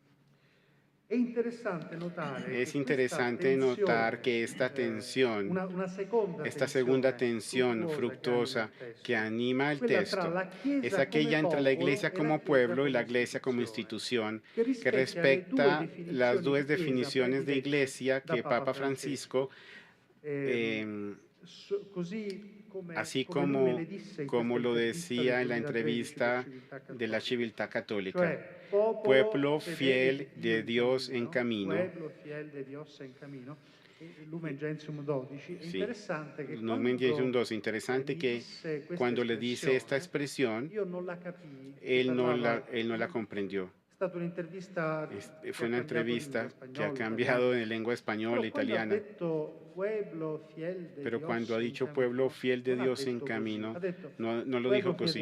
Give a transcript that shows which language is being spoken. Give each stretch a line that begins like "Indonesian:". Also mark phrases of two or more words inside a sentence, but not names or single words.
Spanish: Es interesante notar que esta tensión, esta segunda tensión fructuosa que anima el texto, es aquella entre la Iglesia como pueblo y la Iglesia como institución, que respecta las dos definiciones de Iglesia que Papa Francisco, así como lo decía en la entrevista de la Civiltà Católica, pueblo fiel de Dios en camino. Lumen Gentium 12. Sí. Lumen Gentium 12. Interesante que cuando le dice esta expresión, él no la comprendió. Fue una entrevista que ha cambiado de lengua española, italiana. Pero cuando ha dicho pueblo fiel de Dios en camino, no lo dijo así.